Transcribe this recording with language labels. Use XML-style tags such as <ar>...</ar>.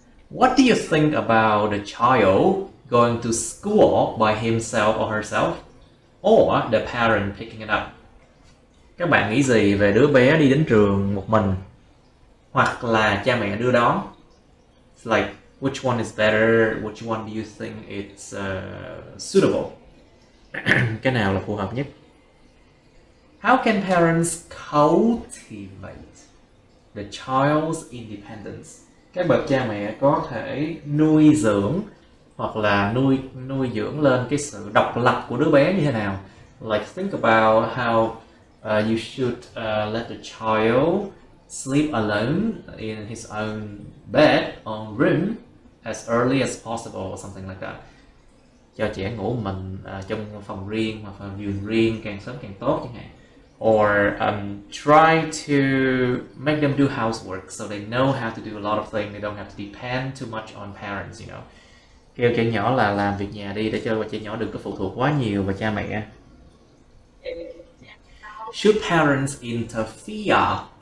<en>What do you think about the child going to school by himself or herself? Or the parent picking it up?</en> <vi>Các bạn nghĩ gì về đứa bé đi đến trường một mình? Hoặc là cha mẹ đưa đón?</vi> <en>It's like, which one is better? Which one do you think it's suitable?</en> <vi>Cái nào là phù hợp nhất?</vi> <en>How can parents cultivate the child's independence?</en> <vi>Các bậc cha mẹ có thể nuôi dưỡng hoặc là nuôi dưỡng lên cái sự độc lập của đứa bé như thế nào?</vi> <en>Like think about how you should let the child sleep alone in his own bed or room as early as possible or something like that.</en> <vi>Cho trẻ ngủ mình trong phòng riêng hoặc là giường riêng càng sớm càng tốt chẳng hạn.</vi> <en>Or try to make them do housework so they know how to do a lot of things. They don't have to depend too much on parents, you know.</en> <vi>Kêu trẻ nhỏ là làm việc nhà đi để cho trẻ nhỏ đừng có phụ thuộc quá nhiều vào cha mẹ.</vi> <en>Should parents interfere?</en>